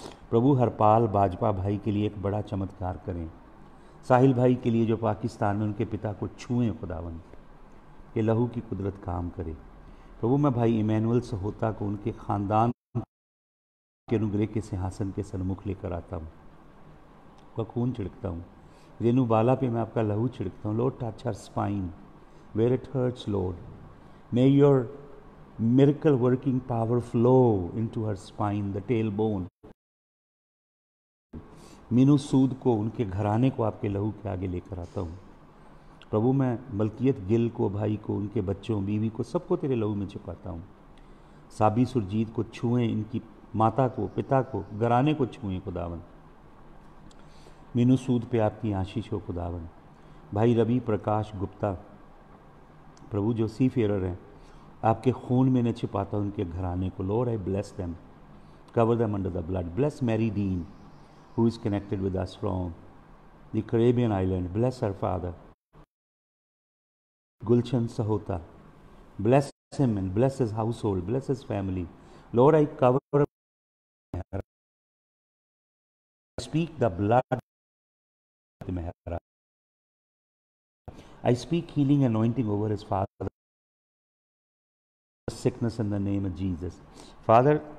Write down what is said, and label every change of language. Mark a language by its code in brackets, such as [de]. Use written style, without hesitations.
[hi] प्रभु, हरपाल बाजपा भाई के लिए एक बड़ा चमत्कार करें। साहिल भाई के लिए जो पाकिस्तान में उनके पिता को छुएं खुदावन, के लहू की कुदरत काम करे। प्रभु, मैं भाई इमैनुअल सहोता को उनके ख़ानदान के अनुग्रह के सिंहासन के सन्मुख लेकर आता हूँ, उसका खून छिड़कता हूँ। रेनू बाला पे मैं आपका लहू छिड़कता हूँ। [en] Lord, touch her spine where it hurts lord. May your miracle working power flow into her spine, the tailbone. [hi] Meenu सूद को, उनके घराने को आपके लहू के आगे लेकर आता हूँ। प्रभु, मैं मलकियत गिल को, भाई को, उनके बच्चों, बीवी को, सबको तेरे लहू में छिपाता हूँ। साबी सुरजीत को छुएं, इनकी माता को, पिता को, घराने को छुएं खुदावन। मीनू सूद पे आपकी आशीष हो खुदावन। भाई रवि प्रकाश गुप्ता, प्रभु जो सी फेरर हैं, आपके खून में इन्हें छिपाता हूँ, उनके घराने को। [en] Lord, I bless them, cover them under the blood. Bless Mary Dean who is connected with us from the Caribbean island. Bless her father Gulshan Sahota, bless him and bless his household, bless his family. Lord, I cover, speak the blood, I speak healing anointing over his father, sickness in the name of Jesus. Father,